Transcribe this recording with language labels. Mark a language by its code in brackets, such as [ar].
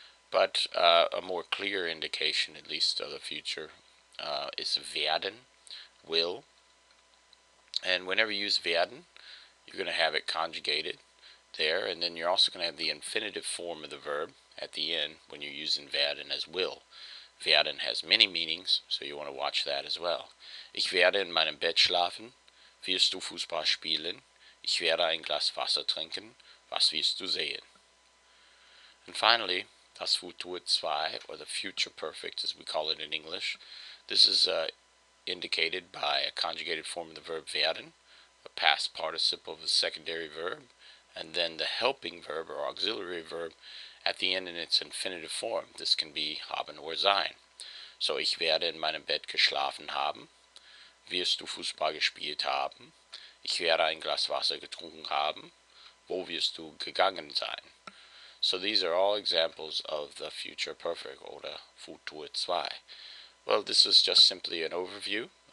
[en] But a more clear indication, at least of the future, is werden, will. And whenever you use werden, you're going to have it conjugated there, and then you're also going to have the infinitive form of the verb at the end when you're using werden as will. Werden has many meanings, so you want to watch that as well. [de] Ich werde in meinem Bett schlafen. Wirst du Fußball spielen? Ich werde ein Glas Wasser trinken. Was wirst du sehen? [en] And finally, das Futur 2, or the future perfect as we call it in English. This is indicated by a conjugated form of the verb werden, a past participle of the secondary verb, and then the helping verb or auxiliary verb at the end in its infinitive form. This can be haben or sein. [de] So, ich werde in meinem Bett geschlafen haben. Wirst du Fußball gespielt haben? Ich werde ein Glas Wasser getrunken haben. Wo wirst du gegangen sein? [en] So these are all examples of the future perfect, or the Futur 2. Well, this is just simply an overview.